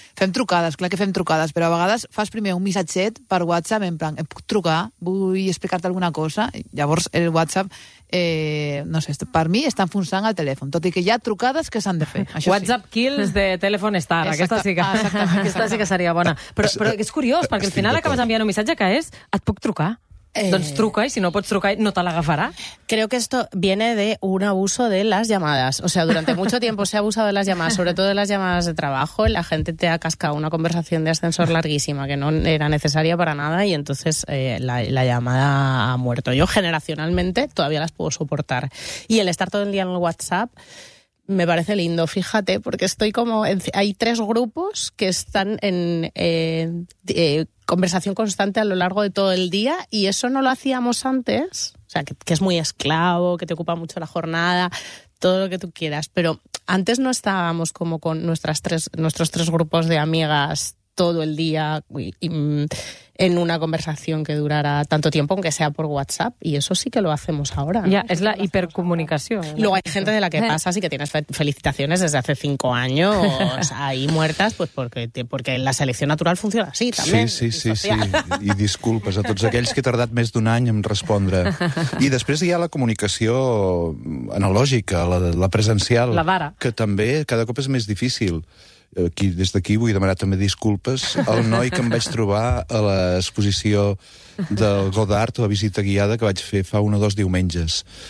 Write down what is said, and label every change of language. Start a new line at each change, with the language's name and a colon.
Catalan: Fem trucades, clar que fem trucades, però a vegades fas primer un missatget per WhatsApp, en plan, et puc trucar, vull explicar-te alguna cosa, llavors el WhatsApp... no sé, per mi està enfonsant el telèfon, tot i que hi ha trucades que s'han de fer. Això WhatsApp sí. Kills de telèfon Star. Exacte, aquesta sí que, exacte, aquesta sí que seria bona. Però és curiós, perquè al final acabes enviant un missatge que és et puc trucar. Doncs truca, i si no pots trucar, no te l'agafarà.
Spanish: Creo que esto viene de un abuso de las llamadas. O sea, durante mucho tiempo se ha abusado de las llamadas, sobre todo de las llamadas de trabajo. La gente te ha cascado una conversación de ascensor larguísima que no era necesaria para nada y entonces la llamada ha muerto. Yo generacionalmente todavía las puedo soportar. Y el estar todo el día en el WhatsApp... Me parece lindo, fíjate, porque estoy como... Hay tres grupos que están en conversación constante a lo largo de todo el día y eso no lo hacíamos antes, o sea, que es muy esclavo, que te ocupa mucho la jornada, todo lo que tú quieras, pero antes no estábamos como con nuestros tres grupos de amigas todo el día y en una conversación que durara tanto tiempo, aunque sea por WhatsApp, y eso sí que lo hacemos ahora. Ya, ¿no? Es la hipercomunicación. Luego hay gente de la que pasa, así que tienes felicitaciones desde hace 5 años ahí muertas, pues porque la selección natural funciona así también. Sí, sí, sí, sí.
Catalan: I disculpes a tots aquells que he tardat més d'un any en respondre. I després hi ha la comunicació analògica, la presencial. La vara. Que també cada cop és més difícil. Aquí, des d'aquí vull demanar també disculpes al noi que em vaig trobar a l'exposició del Godard, la visita guiada que vaig fer fa un o dos diumenges.